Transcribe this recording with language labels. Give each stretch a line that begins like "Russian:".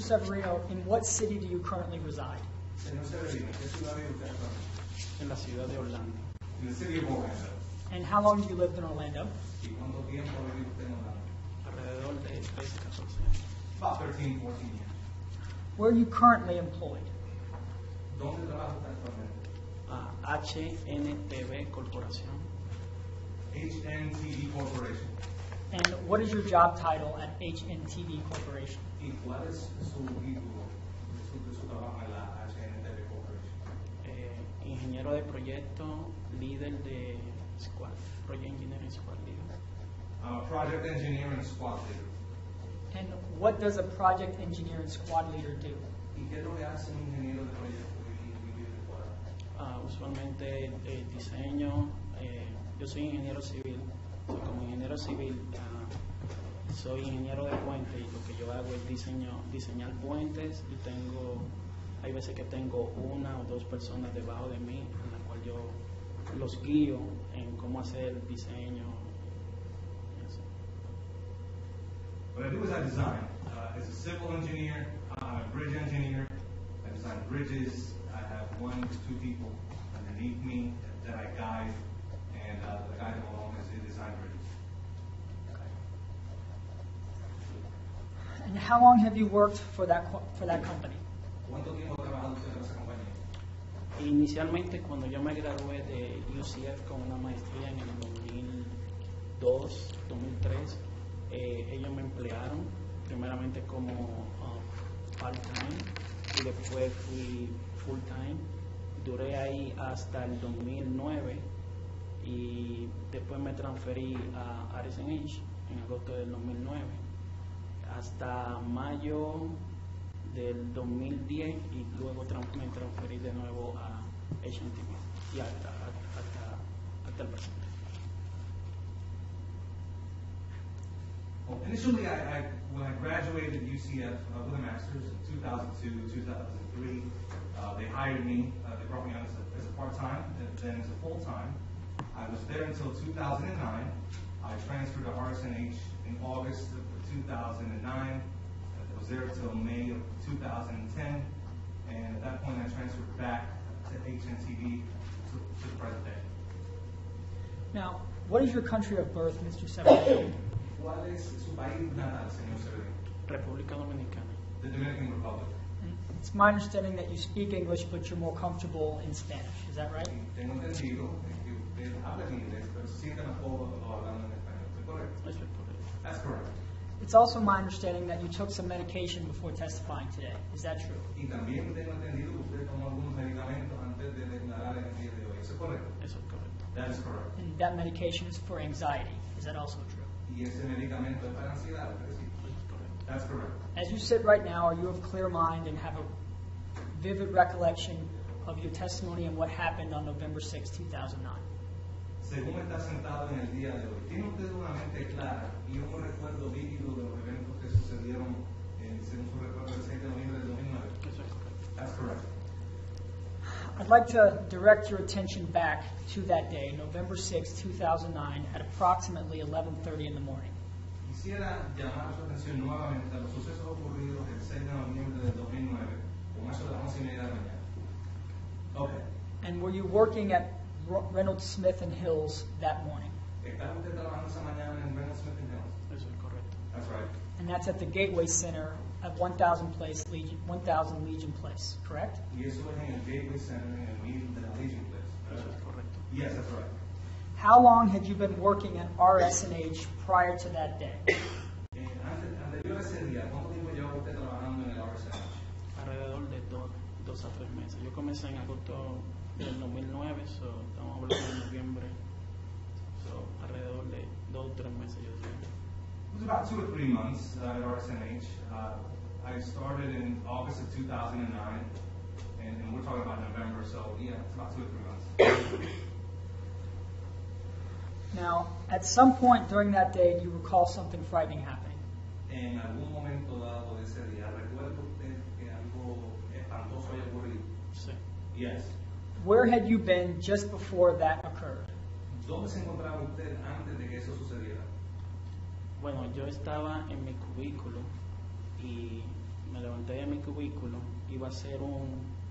English: Severino, in what city do you currently reside?
Spanish: Señor Severino, ¿qué ciudad vive usted actualmente? En la ciudad de Orlando.
English: In the city of Orlando. And how long have you lived in Orlando?
Spanish: ¿Y cuánto tiempo ha vivido usted en Orlando? Alrededor de 13, 14 años.
English: About 13, 14 years. Where are you currently employed?
Spanish: ¿Dónde trabaja usted actualmente? HNTV Corporación.
English: HNTV Corporation. And what is your job title at HNTV Corporation?
Spanish: ¿Y cuál es su título de su trabajo en la HNTV Corporation? Ingeniero de proyecto, líder de squad,
English: Project Engineering Squad Leader. I'm a project engineer and squad leader. And what does a project engineer and squad leader do?
Spanish: ¿Y qué es lo que hace un ingeniero de proyecto y líder de squad? Usualmente diseño, yo soy ingeniero civil, y como ingeniero civil soy ingeniero de puentes y lo que yo hago es diseñar puentes y hay veces que tengo una o dos personas debajo de mí en la cual yo los guío en cómo hacer el diseño.
English: What I do is I design. As a civil engineer, I'm a bridge engineer. I design bridges. I have 1 to 2 people underneath me that I guide, and the guy that belongs is design bridges. And how long have you worked for that company?
Spanish: ¿Cuánto tiempo ha trabajado usted en esa compañía? Inicialmente, cuando yo me gradué de UCF con una maestría en el 2002, 2003, ellos me emplearon primeramente como part-time y después fui full-time. Duré ahí hasta el 2009 y después me transferí a RSNH en agosto del 2009 hasta mayo del 2010 y luego me transferí de nuevo a HNTV y hasta el presente.
English: Well, initially, when I graduated UCF with a master's in 2002, 2003, they hired me. They brought me on as a part-time, and then as a full-time. I was there until 2009. I transferred to RSNH in August of 2009. I was there until May of 2010, and at that point, I transferred back to HNTV to the present day. Now, what is your country of birth, Mr. Seino?
Spanish: ¿Cuál es su país natal, señor Severino? República Dominicana.
English: The Dominican Republic. It's my understanding that you speak English, but you're more comfortable in Spanish. Is that right?
Spanish: Tengo entendido que usted habla en inglés, pero se siente más cómodo hablando en español. ¿Es correcto? Eso es correcto.
English: That's correct. It's also my understanding that you took some medication before testifying today. Is that true?
Spanish: Y también tengo entendido que usted tomó algunos medicamentos antes de declarar en el día de hoy. ¿Eso es correcto? Eso es correcto.
English: That is correct. And that medication is for anxiety. Is that also true?
Spanish: Y ese medicamento es para ansiedad, ¿verdad? Sí. Eso es correcto.
English: That's correct. As you sit right now, are you of clear mind and have a vivid recollection of your testimony and what happened on November 6, 2009?
Spanish: Según está sentado en el día de hoy, ¿tiene usted una mente clara y un recuerdo vívido de los eventos que sucedieron según su recuerdo del 6 de noviembre del 2009? Eso es correcto.
English: That's correct. I'd like to direct your attention back to that day, November 6, 2009, at approximately 11:30 in the morning.
Spanish: Quisiera llamar su atención nuevamente a los sucesos ocurridos el 6 de noviembre del 2009, como eso de las 11:30 de la mañana.
English: Okay. And were you working at Reynolds Smith and Hills that morning?
Spanish: ¿Estaba usted trabajando esa mañana en Reynolds Smith and Hills? Eso es correcto.
English: That's right. And that's at the Gateway Center at 1000 Legion Place, correct?
Spanish: Y eso es en el Gateway Center, en el meeting de la Legion Place. Eso es correcto.
English: Yes, that's right. How long had you been working at RSNH prior to that day?
Spanish: Anterior a ese día, ¿cuánto tiempo lleva usted trabajando en el RSNH? Alrededor de 2 a 3 meses. Yo comencé en agosto del 2009, estamos hablando de noviembre, alrededor de 2 o 3 meses yo diría.
English: It was about 2 or 3 months at RSNH. I started in August of 2009, and we're talking about November, so yeah, it's about 2 or 3 months. Now, at some point during that day, do you recall something frightening happening?
Spanish: En algún momento dado de ese día, ¿recuerda usted que algo espantoso haya ocurrido? Sí.
English: Yes. Where had you been just before that occurred?
Spanish: ¿Dónde se encontraba usted antes de que eso sucediera? Bueno, yo estaba en mi cubículo y me levanté de mi cubículo, iba a hacer un